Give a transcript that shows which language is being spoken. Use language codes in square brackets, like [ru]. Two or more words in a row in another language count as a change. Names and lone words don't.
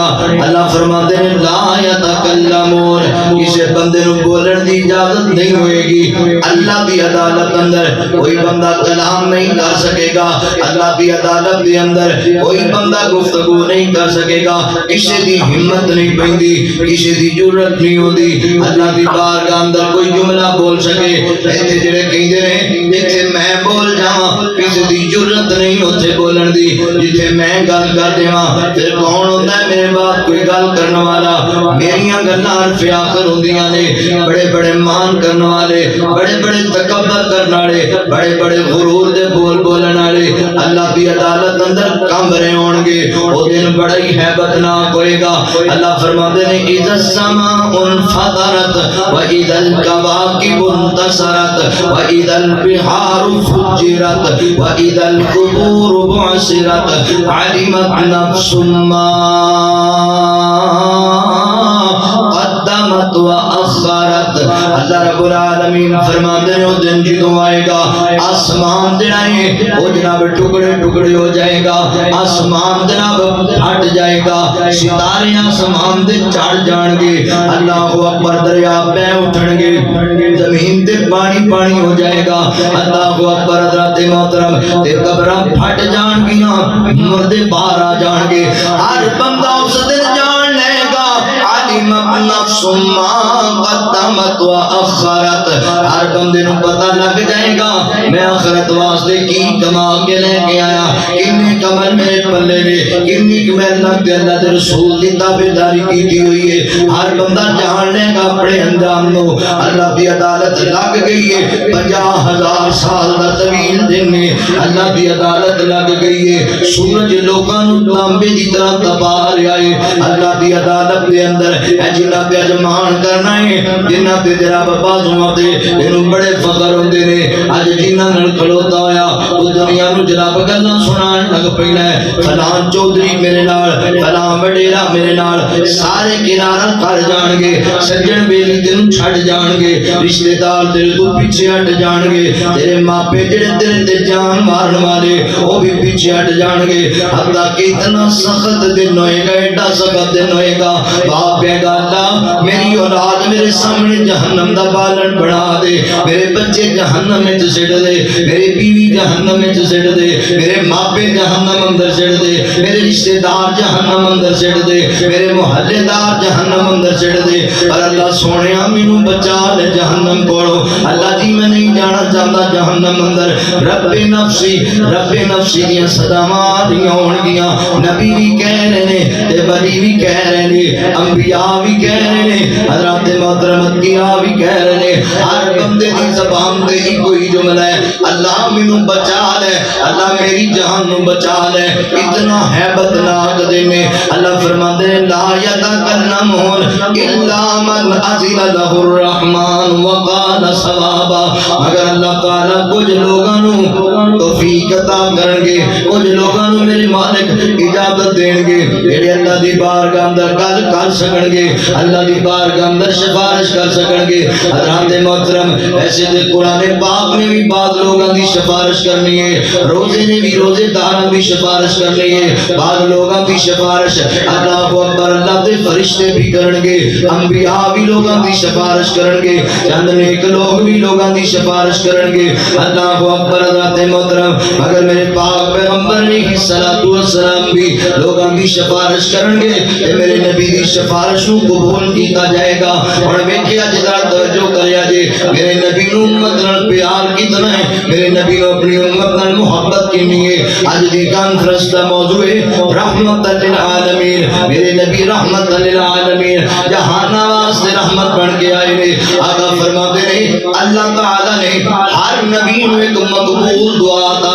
[pa] اللہ فرماتے ہیں [ar] لا یتکلمون، [pa] کسی بندے نو بولن دی اجازت نہیں ہوئے گی. اللہ دی عدالت اندر کوئی بندہ کلام نہیں کر سکے گا اللہ دی عدالت دے اندر کوئی بندہ گفتگو نہیں کر سکے گا کسی دی ہمت نہیں پیندی کسی دی جرت نہیں ہوندی اللہ دی بارگاہ اندر کوئی جملہ بول سکے ایتھے جڑے کہندے نے جتھے میں بول جاواں کسی دی جرت نہیں اوتھے بولن دی جتھے میں گل کر دیواں پھر کون ہوندا ہے میرے بعد کوئی گل کرن والا میریاں گلاں عرف آخر ہوندیاں نے بڑے بڑے مان کرن والے بڑے بڑے تکبر کرن والے بڑے بڑے غرور دے بول بولن والے اللہ دی عدالت اندر کمب رہے ہون گے او دن بڑا ہی ہیبت ناک ہوئے گا اللہ فرماتے ہیں [ar] اذا السماء انفطرت واذا الكواكب انتثرت واذا البحار فجرت واذا القبور بعثرت علمت نفس ما قدمت واخرت [pa] اللہ [ar] رب العالمین [pa] فرماتے ہیں وہ دن جدوں آئے گا آسمان جڑا ہے وہ جناب ٹکڑے ٹکڑے ہو جائے گا آسمان جناب پھٹ جائے گا ستارے آسمان دے چڑھ جان گے اللہ اکبر دریا بہ اٹھن گے زمین تے پانی پانی ہو جائے گا اللہ اکبر حضرات محترم تے قبراں پھٹ جان گیاں مردے باہر آ جان گے ہر بندہ اس دن جان لے گا [ar] علمت نفس ما قدمت واخرت [pa] ہر بندے نو پتہ لگ جائے گا میں آخرت واسطے کی کما کے لے کے آیا کتنے کمل میرے پلے نے [ur] کتنی محنت کے اللہ کے رسول کی تابعداری کی ہوئی ہے [pa] ہر بندہ جان لے گا اپنے انجام نو [ur] اللہ کی عدالت لگ گئی ہے [pa] 50,000 سال دا طویل دن ہے اللہ کی [ur] عدالت لگ گئی ہے [pa] سورج لوکاں نو تانبے دی طرح تپا رہا ہے اللہ کی عدالت دے اندر اے جنہ تے اجمان کرنا ہے جنہ تے جناب بازواں تے اینو بڑے فخر ہوندے نے اج جنہ نال کھلوتا ہویا او دنیا نو جناب گلاں سنان لگ پینا ہے فلاں چودھری میرے نال فلاں وڈیرا میرے نال سارے کنارہ کر جان گے سجن بیلی تینوں چھڈ جان گے رشتہ دار تیرے تو پیچھے ہٹ جان گے تیرے ماپے جڑے تیرے تے جان مارن والے او بھی پیچھے ہٹ جان گے حتیٰ کہ اتنا سخت دن ہوئے گا ایڈا سخت دن ہوئے گا باپ کہے گا اللہ میری اولاد میرے سامنے جہنم دا بالن بنا دے میرے بچے جہنم میں سٹ دے میری بیوی جہنم میں سٹ دے میرے ماپے جہنم اندر سٹ دے میرے رشتہ دار جہنم اندر سٹ دے میرے محلے دار جہنم اندر سٹ دے اور اللہ سونیا مینوں بچا لے جہنم کولو اللہ جی [ur] میں نہیں جانا چاہتا [pa] جہنم اندر رب نفسی دیاں صداواں آدیاں ہون گیاں نبی بھی کہہ رہے نے تے ولی بھی کہہ رہے نے انبیاء بھی کہہ رہے نے حضرات محترم انبیاء بھی کہہ رہے نے ہر بندے دی زبان تے ہی کوئی جملہ ہے اللہ مینوں بچا لے اللہ میری جان نو بچا لے اتنا ہیبت ناک دن ہے اللہ فرماتے ہیں لا [ar] یتکلمون الا من اذن له الرحمن وقال صوابا [pa] اگر اللہ تعالی کچھ لوگاں نو توفیق عطا کرن گے کچھ لوگاں نو میرے مالک اجازت دین گے جڑے اللہ دی بارگاہ اندر گل کر سکن گے اللہ دی بارگاہ اندر سفارش کر سکن گے حضرات محترم ایسے تے قرآن پاک میں بھی بعض لوگاں دی سفارش کرنی ہے روزے نے بھی روزے داراں بھی سفارش کرنی ہے بعض لوگاں دی سفارش اللہ اکبر اللہ دے فرشتے بھی کرن گے انبیاء بھی لوگاں دی سفارش کرن گے چند نیک لوگ بھی لوگاں دی سفارش کرن گے اللہ اکبر حضرات محترم اگر میرے پاک پیغمبر علیہ [ar] الصلوۃ والسلام [pa] بھی لوگاں دی سفارش کرن گے تے میرے نبی دی سفارش نو قبول کیتا جائے گا اور ویکھیا جڑا توجہ کریا جے میرے نبی نو امت نال پیار کتنا ہے میرے نبی نو اپنی امت نال محبت کتنی ہے اج دی کانفرنس دا موضوع ہے [ar] رحمت للعالمین [pa] میرے نبی [ar] رحمت للعالمین [pa] جہان واسطے رحمت بن کے آئے نے آقا فرماتے ہیں اللہ تعالی نے ہر نبی نو ایک مقبول دعا عطا